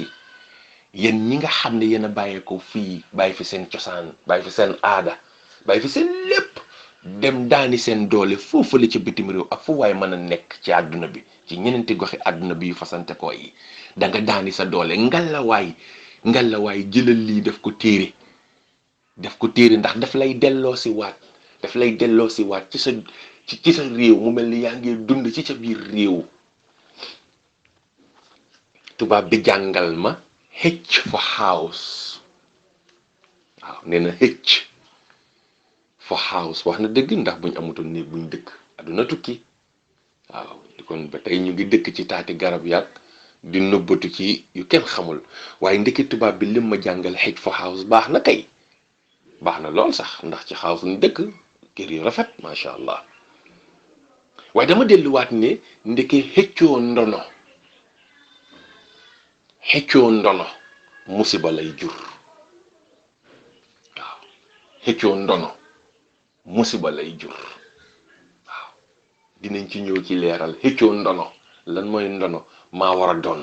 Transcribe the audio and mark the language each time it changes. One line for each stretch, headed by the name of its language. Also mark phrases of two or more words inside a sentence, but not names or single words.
Wolof: yéen ñi nga xam ne yéen a bàyyeekoo fii bàyyi fi seen cosaan bàyyi fi seen aada bàyyi fi seen lépp dem daani seen doole foofu la ci bitim réew ak fu waaye mën a nekk ci àdduna bi ci ñeneenti goxi àdduna bi yu fasante ko yi da nga daani sa doole ngalawaay jëlal lii def ko téere ndax daf lay delloo si waat ci sa réew mu mel ni yaa ngi dund ci sa biir réew tubaab bi jàngal ma
English: H for house
Wolof: waaw nee na
English: H for house
Wolof: wax na dëgg ndax buñ amutoon néeg buñ dëkk aduna tukki waaw kon ba tey ñu ngi dëkk ci taati garab yàgg di nëbbatu ci yu kenn xamul waaye ndekki tubaab bi lim ma jàngal
English: H for house
Wolof: baax na kay baax na lool sax ndax ci house ñu dëkk kër yu rafet
Arabic: ما شاء الله
Wolof: waaye dama delluwaat ne ndeke xëccoo ndono musiba lay jur waaw xëccoo ndono musiba lay jur waaw dinañ ci ñëw ci leeral xëccoo ndono lan mooy ndono